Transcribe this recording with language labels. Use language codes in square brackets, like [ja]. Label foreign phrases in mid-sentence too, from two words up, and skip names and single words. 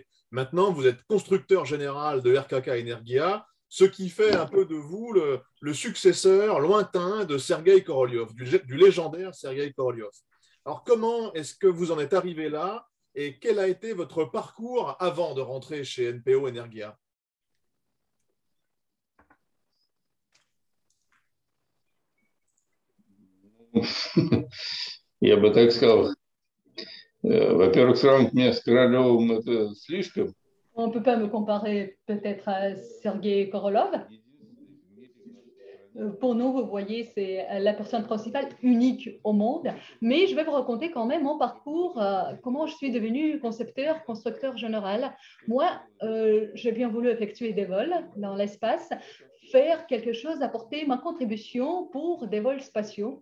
[fr] Maintenant, vous êtes constructeur général de RKK Energia, ce qui fait un peu de vous le successeur lointain de Sergueï Korolev, du légendaire Sergueï Korolev. Alors, comment est-ce que vous en êtes arrivé là et quel a été votre parcours avant de rentrer chez NPO Energia? [ru] Я бы так сказал. Во-первых, сравнить меня с Королевым это слишком. [fr] On ne peut pas me comparer peut-être à Sergueï Korolev. Pour nous, vous voyez, c'est la personne principale unique au monde. Mais je vais vous raconter quand même mon parcours, comment je suis devenu concepteur, constructeur général. Moi, j'ai bien voulu effectuer des vols dans l'espace, faire quelque chose, apporter ma contribution pour des vols spatiaux.